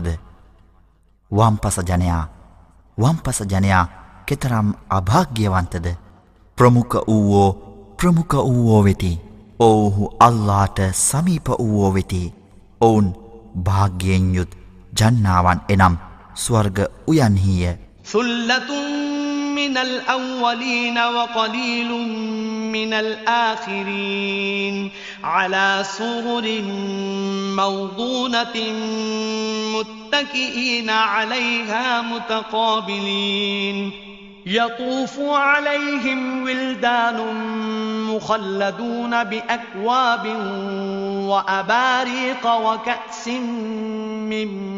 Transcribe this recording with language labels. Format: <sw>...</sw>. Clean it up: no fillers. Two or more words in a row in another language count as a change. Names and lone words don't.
<si>වම්පස ජනයා කෙතරම් අභාග්‍යවන්තද. ප්‍රමුඛ වූවෝ වෙති. ඔවුහු අල්ලාහට සමීප වූවෝ වෙති. ඔවුන් භාග්‍යයෙන් යුත් ජන්නාවන් එනම් ස්වර්ග උයන්හිය.</si> <ar>ثلة من الأولين وقليل من الآخرين على سرر موضونة متكئين عليها متقابلين يطوف عليهم ولدان مخلدون بأكواب وأباريق وكأس من</ar>